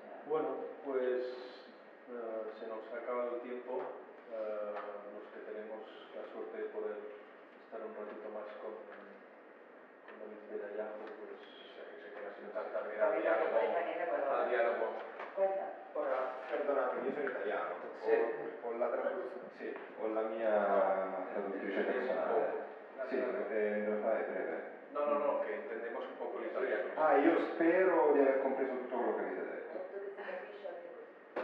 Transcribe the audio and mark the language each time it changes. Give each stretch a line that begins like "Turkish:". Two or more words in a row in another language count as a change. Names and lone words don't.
Spanish: Bueno, pues se nos ha acabado el tiempo. Los que tenemos la suerte de poder estar un ratito más con David Bellayajo, pues Se queda sin tanta vida David, no te podéis venir, pero... al diálogo. Cuenta.
Italian: Ora, perdonatemi, io sono italiano, Sì. sì, ho la mia traduttrice personale. Sì, me lo fai breve?
Spanish: No, che entendemos un poco l'italiano.
Italian: Ah, io spero di aver compreso tutto quello che avete detto. Detto che si capisce anche così.